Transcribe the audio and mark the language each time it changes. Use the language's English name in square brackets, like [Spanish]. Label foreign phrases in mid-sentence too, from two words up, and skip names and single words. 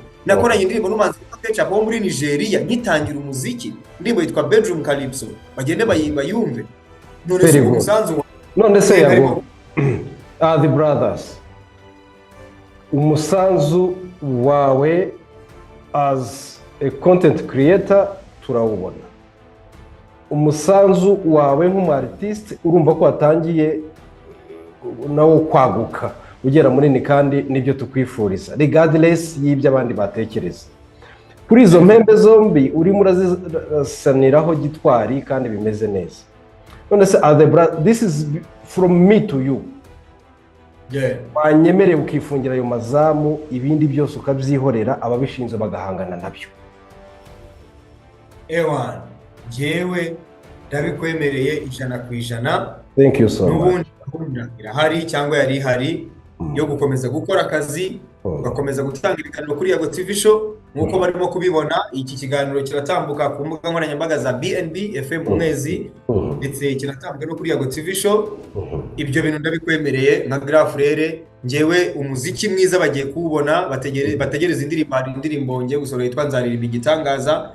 [Kinyarwanda] Nakoranye indirimbo n'umuhanzi witwa Ketchup wo muri Nigeria ngitangira umuziki, indirimbo yitwa Bedroom Calypso. Bagende bayumve. None se Yago, The Brothers, umusanzu wawe [English] as a content creator [Kinyarwanda] turawubona. Umusanzu wawe nk'umartiste urumva ko watangiye nawo kwaguka ugera munini, kandi nibyo tukwifuriza regardless y'ibyo abandi batekereza. Kuri izo mpembe zombi urimo urazisaniraho gitwari kandi bimeze neza. none se [English] this is from me to you. [Kinyarwanda] Wanyemereye ukifungira ayo mazamu, ibindi byose ukabyihorera, ababishinzwe bagahangana nabyo. Ewan, jewe ndabikwemereye 100%. [English] Thank you so much. [Kinyarwanda] N'ubundi gahunda irahari cyangwa yari ihari yo gukomeza gukora akazi, ugakomeza gutanga ibiganiro kuri Yago TV show nk'uko barimo kubibona. Iki kiganiro kiratambuka ku mbuga nkoranyambaga za BNB FM umwezi, ndetse kiratambuka no kuri Yago TV show. Ibyo bintu ndabikwemereye nka [French] Grand Frere. [Kinyarwanda] Njyewe umuziki mwiza bagiye kuwubona, bategereza indirimbo ngiye gusohora yitwa Nzaririmba Igitangaza.